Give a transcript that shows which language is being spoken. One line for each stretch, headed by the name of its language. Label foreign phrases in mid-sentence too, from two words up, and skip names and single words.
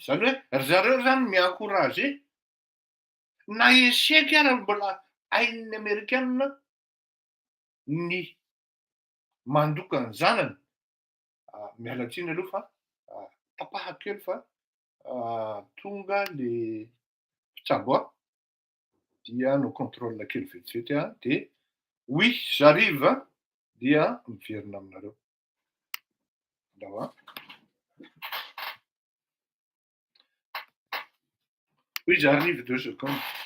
Malagasy: Zany hoe ry zareo zany mi-encourager na échec ary mbola hain'ny Amerikanina ny mandoka ny zanany. Miala tsiny aloha fa tapahako kely fa tonga le mpitsaboa dia no contrôle kely vetivety de
French: oui j'arrive
Malagasy: dia miverina aminareo. Andao a.
French: Oui j'arrive 2 secondes.